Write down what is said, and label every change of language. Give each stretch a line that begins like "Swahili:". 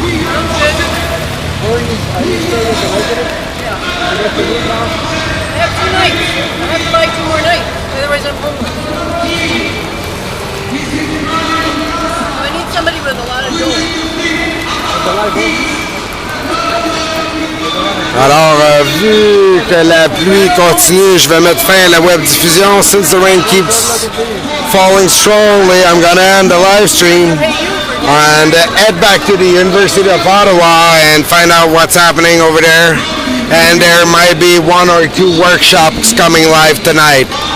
English: I'm good. Are you staying at the resident? Yeah. You got the room now? I have 2 nights. I have to buy 2 more nights. Otherwise I'm homeless. I need somebody with a lot of dough. With a lot of room?
French: Alors, vu que la pluie continue, je vais mettre fin à la web diffusion.
English: Since the rain keeps falling strongly, I'm going to end the live stream and head back to the University of Ottawa and find out what's happening over there. And there might be 1 or 2 workshops coming live tonight.